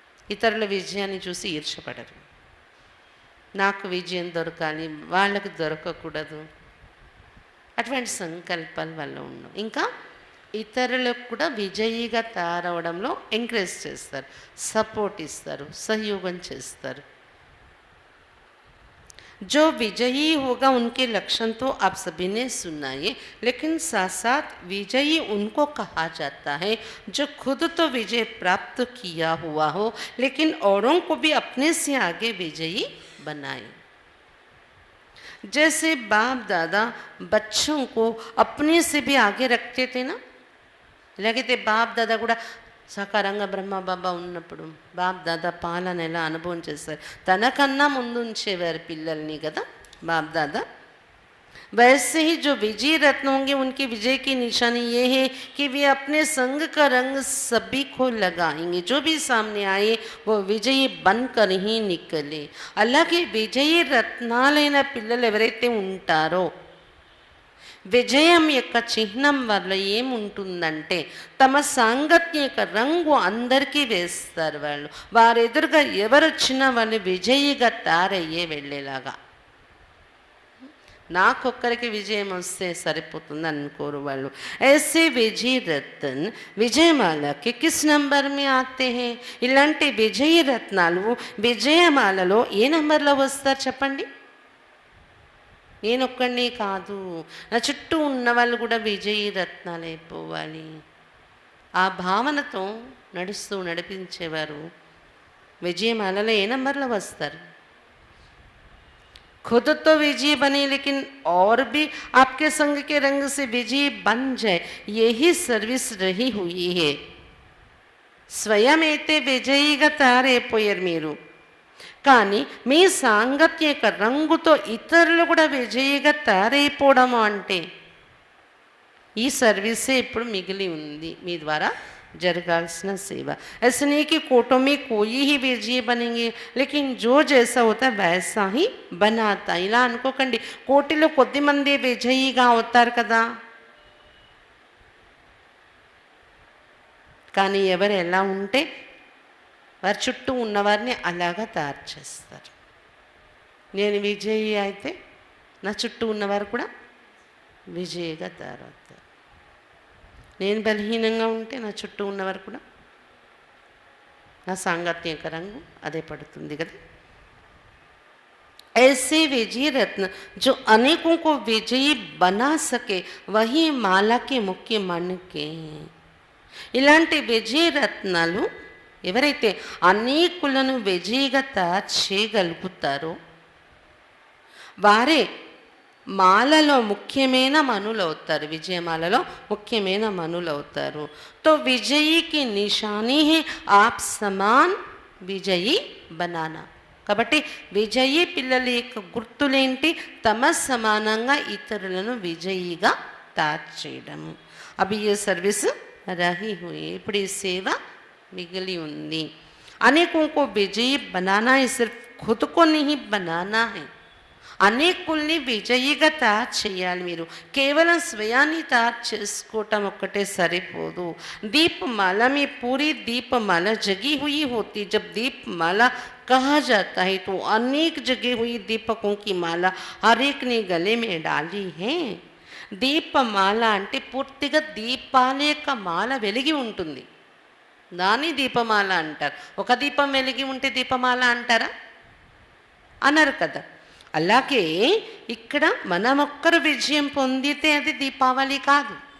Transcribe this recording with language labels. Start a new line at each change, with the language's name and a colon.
Telugu: ఇతరుల విజయాన్ని చూసి ఈర్షపడరు, నాకు విజయం దొరకాలి వాళ్ళకు దొరకకూడదు, అటువంటి సంకల్పాలు వాళ్ళు ఉండవు. ఇంకా ఇతరులకు కూడా విజయిగా తయారవడంలో ఎంకరేజ్ చేస్తారు, సపోర్ట్ ఇస్తారు, సహయోగం చేస్తారు.
Hindi: जो विजयी होगा उनके लक्षण तो आप सभी ने सुनाए, लेकिन साथ साथ विजयी उनको कहा जाता है जो खुद तो विजय प्राप्त किया हुआ हो लेकिन औरों को भी अपने से आगे विजयी बनाए. जैसे बाप दादा बच्चों को अपने से भी आगे रखते थे ना,
Telugu: లేకపోతే బాప్ దాదా కూడా సకారంగా బ్రహ్మ బాబా ఉన్నప్పుడు బాప్ దాదా పాలన ఎలా అనుభవం చేస్తారు, తనకన్నా ముందు ఉంచేవారు పిల్లల్ని కదా బాప్ దాదా.
Hindi: वैसे ही जो विजय रत्न होंगे उनकी विजय की निशानी ये है कि वे अपने संग का रंग सभी को लगाएंगे, जो भी सामने आए वो विजयी बनकर ही निकले.
Telugu: అలాగే విజయ రత్నాలైన పిల్లలు ఎవరైతే ఉంటారో విజయం యొక్క చిహ్నం వల్ల ఏముంటుందంటే తమ సాంగత్యం యొక్క రంగు అందరికీ వేస్తారు వాళ్ళు. వారి ఎదురుగా ఎవరొచ్చినా వాళ్ళు విజయిగా తయారయ్యే వెళ్ళేలాగా. నాకొక్కరికి విజయం వస్తే సరిపోతుంది అనుకోరు వాళ్ళు.
Hindi: ऐसे विजय रत्न విజయమాలకి కిస్ నంబర్ మే ఆతే హై?
Telugu: ఇలాంటి విజయ రత్నాలు విజయమాలలో ఏ నంబర్లో వస్తారు చెప్పండి? నేనొక్కడినే కాదు, నా చుట్టూ ఉన్న వాళ్ళు కూడా విజయీ రత్నాలు అయిపోవాలి. ఆ భావనతో నడిపించేవారు విజయమాలలో ఏ నంబర్లో వస్తారు?
Hindi: खुद तो विजय बने लेकिन और भी आपके संग के रंग से विजय बन जाए, यही सर्विस रही हुई है.
Telugu: स्वयं అయితే విజయిగా తయారైపోయారు మీరు, కానీ మీ సాంగత్య యొక్క రంగుతో ఇతరులు కూడా విజయిగా తయారైపోవడం అంటే ఈ సర్వీసే ఇప్పుడు మిగిలి ఉంది మీ ద్వారా జరగాల్సిన సేవ.
Hindi: ऐसा नहीं कि कोटों में कोई ही विजय बनेंगे लेकिन जो जैसा होता है वैसा ही बनाता.
Telugu: ఇలా అనుకోకండి, కోటిలో కొద్ది మంది విజయిగా అవుతారు కదా, కానీ ఎవరు ఎలా ఉంటే వారి చుట్టూ ఉన్నవారిని అలాగా తయారు చేస్తారు. నేను విజయి అయితే నా చుట్టూ ఉన్నవారు కూడా విజయిగా తయారవుతారు. నేను బలహీనంగా ఉంటే నా చుట్టూ ఉన్నవారు కూడా నా సాంగత్యం యొక్క రంగు అదే పడుతుంది కదా.
Hindi: ऐसे विजयी रत्न जो अनेकों को विजयी बना सके वही माला के मुख्य मणिके हैं.
Telugu: ఇలాంటి విజయ రత్నాలు ఎవరైతే అనేకులను విజయీగా తయారు చేయగలుగుతారో వారే మాలలో ముఖ్యమైన మనులు అవుతారు. విజయమాలలో ముఖ్యమైన మనులు అవుతారు.
Hindi: తో విజయీకి నిశానీ హే ఆప్ సమాన్ విజయీ బనానా.
Telugu: కాబట్టి విజయీ పిల్లల యొక్క గుర్తులేంటి? తమ సమానంగా ఇతరులను విజయీగా తయారు చేయడము. అవి
Hindi: ఏ సర్వీస్ రహీ హుయి,
Telugu: ఇప్పుడు ఈ సేవ మిగిలి ఉంది.
Hindi: అనేकों को विजयी बनाना है, सिर्फ खुद को नहीं बनाना है.
Telugu: అనేకుల్ని విజయిగా తయారు చేయాలి. మీరు కేవలం స్వయాన్ని తయారు చేసుకోవటం ఒక్కటే సరిపోదు.
Hindi: दीपमाला में पूरी दीपमाला जगी हुई होती. जब दीपमाला कहा जाता है तो अनेक जगी हुई दीपकों की माला हर एक ने गले में डाली है.
Telugu: దీపమాల అంటే పూర్తిగా దీపాల యొక్క మాల వెలిగి ఉంటుంది, దాన్ని దీపమాల అంటారు. ఒక దీపం వెలిగి ఉంటే దీపమాల అంటారా? అన్నారు కదా. అలాగే ఇక్కడ మనమొక్కరు విజయం పొందితే అది దీపావళి కాదు.